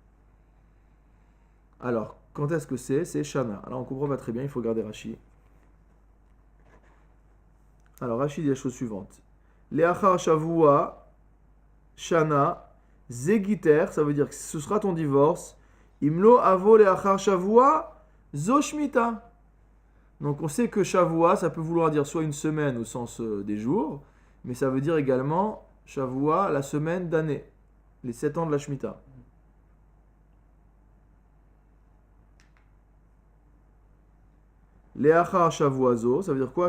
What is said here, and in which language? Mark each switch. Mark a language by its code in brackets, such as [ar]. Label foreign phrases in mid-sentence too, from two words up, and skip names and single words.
[fr] Alors, quand est-ce que c'est? C'est Shana. Alors on comprend pas très bien, il faut regarder Rashi. Alors Rashi dit la chose suivante. [he] לאחר שבוע שנה זה גיטך, [fr] ça veut dire que ce sera ton divorce. [he] אם לא אבוא לאחר שבוע זו שמיטה. [fr] Donc on sait que Shavua, ça peut vouloir dire soit une semaine au sens des jours, mais ça veut dire également Shavua, la semaine d'année, les 7 ans de la Shemitah. [he] לאחר שבוע זו, [fr] ça veut dire quoi?